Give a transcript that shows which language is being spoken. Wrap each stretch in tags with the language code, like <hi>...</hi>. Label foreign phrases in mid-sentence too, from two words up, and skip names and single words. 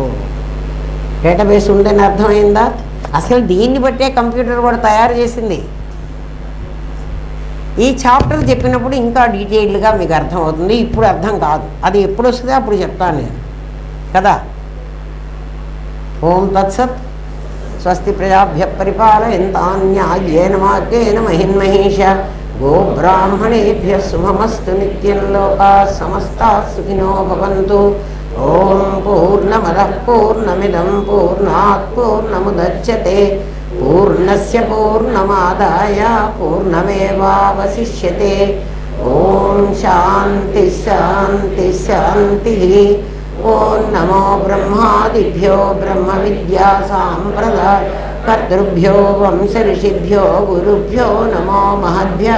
<te>డేటాబేస్ ఉందని అర్థమైందా? అసలు దీన్ని బట్టే కంప్యూటర్ కూడా తయారు చేసింది. ఈ చాప్టర్ చెప్పినప్పుడు ఇంకా డీటెయిల్డ్గా మీకు అర్థమవుతుంది. ఇప్పుడు అర్థం కాదు. అది ఎప్పుడు వస్తుందో అప్పుడు చెప్తాను నేను కదా.</te> <sa>ఓం తత్సత్. స్వస్తి ప్రజాభ్య పరిపాలయంతాం న్యాయేన మార్గేణ మహిన్మహేష. గోబ్రాహ్మణేభ్య శుభమస్తు నిత్యం. లోకాః సమస్తాః సుఖినో భవంతు. ఓం పూర్ణమదః పూర్ణమిదం పూర్ణాత్ పూర్ణముదచ్యతే. పూర్ణస్య పూర్ణమాదాయ పూర్ణమేవావశిష్యతే. ఓం శాంతి శాంతి శాంతి. ఓం నమో బ్రహ్మాదిభ్యో బ్రహ్మ విద్యా సాంప్రదాయ కర్తృభ్యో వంశ ఋషిభ్యో గురుభ్యో నమో మహద్భ్యః.</sa>